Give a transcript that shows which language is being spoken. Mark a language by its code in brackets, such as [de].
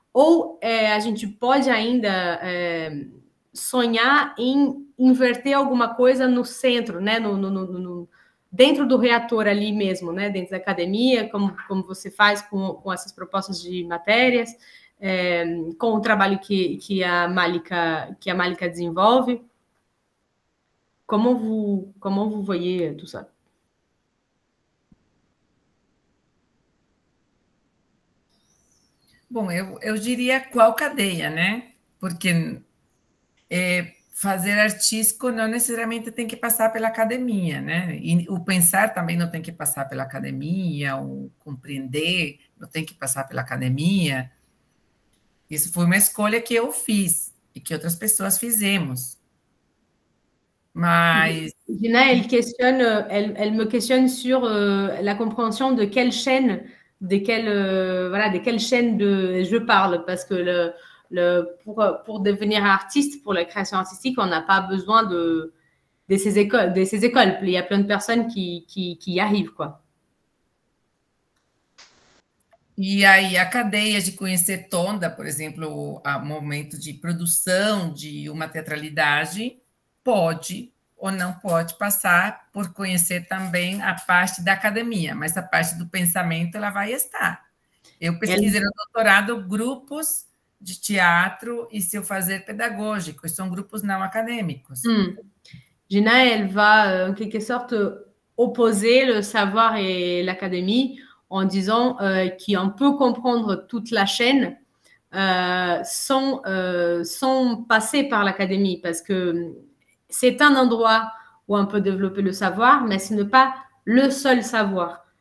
[pt] Ou a gente pode ainda sonhar em inverter alguma coisa no centro, né? Dentro do reator ali mesmo, né? Dentro da academia, como você faz com essas propostas de matérias, com o trabalho que a Malika desenvolve. [fr] Comment vous voyez tout ça? [pt] Bom, eu diria qual cadeia, né? Porque fazer artístico não necessariamente tem que passar pela academia, né? E o pensar também não tem que passar pela academia, o compreender não tem que passar pela academia. Isso foi uma escolha que eu fiz e que outras pessoas fizemos. Mas... [fr] Gina, elle me questionne sur la compréhension de quelle chaîne, de quelle chaîne je parle, parce que pour devenir artiste, pour la création artistique, on n'a pas besoin de ces écoles. Il y a plein de personnes qui y arrivent, quoi. [pt] E aí, a cadeia de conhecer toda, por exemplo, o momento de produção de uma teatralidade, pode ou não pode passar por conhecer também a parte da academia, mas a parte do pensamento ela vai estar. Eu pesquisei no doutorado grupos de teatro e seu fazer pedagógico, são grupos não acadêmicos. [fr] Gina, elle va en quelque sorte opposer le savoir et l'académie en disant qu'on peut comprendre toute la chaîne sans passer par l'académie, parce que c'est un endroit où on peut développer le savoir, mais ce n'est pas le seul savoir.